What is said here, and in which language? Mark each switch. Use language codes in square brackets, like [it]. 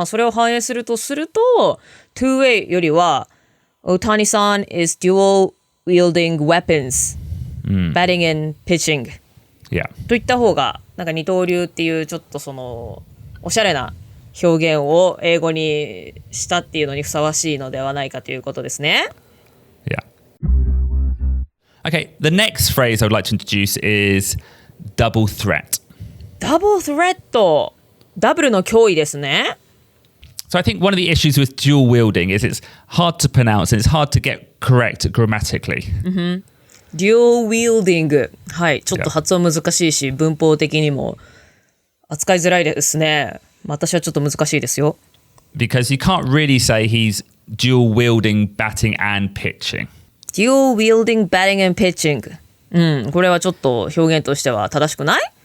[ja] それを反映するとtwo-way よりは [en] Otani-san is dual wielding weapons, batting and pitching、 [ja] といった方がなんか二刀流っていうちょっとおしゃれな表現を英語にしたっていうのにふさわしいのではないかということですね。 [en] Okay, the next phrase I would like to introduce is double threat. Double threat. [ja] ダブルの脅威ですね。 [en] So I think one of the issues with dual wielding is it's hard to pronounce and it's hard to get correct grammatically. dual-wielding。 [ja] はい。ちょっと発音難しいし、文法的にも扱いづらいですね。私はちょっと難しいですよ。 [en] Because you can't really say he's dual-wielding batting and pitching. dual-wielding batting and pitching。 [ja] うん。これはちょっと表現としては正しくない？